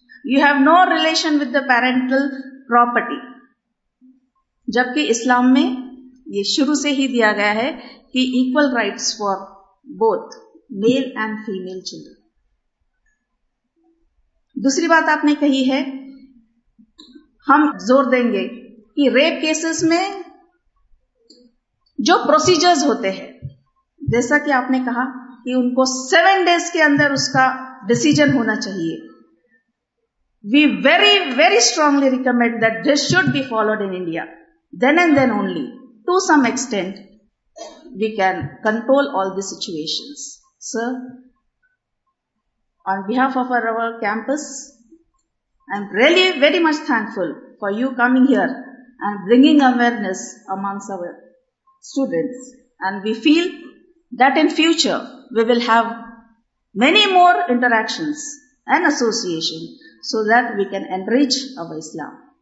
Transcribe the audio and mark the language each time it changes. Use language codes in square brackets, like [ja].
[en] You have no relation with the parental property. [ur] جبکہ اسلام میں یہ شروع سے ہی دیا گیا ہے کہ [en] Equal rights for both male and female children. [ur] دوسری بات آپ نے کہی ہے, ہم زور دیں گے کہ ریپ کیسز میں جو پروسیجرز ہوتے ہیں, جیسا کہ آپ نے کہا کہ ان کو 7 days کے اندر اس کا ڈسیجن ہونا چاہیے, [en] We very very strongly recommend that this should be followed in India. Then and then only to some extent we can control all the situations. Sir, on behalf of our campus, I'm really very much thankful for you coming here and bringing awareness amongst our students, and we feel that in future we will have many more interactions and association so that we can enrich our Islam.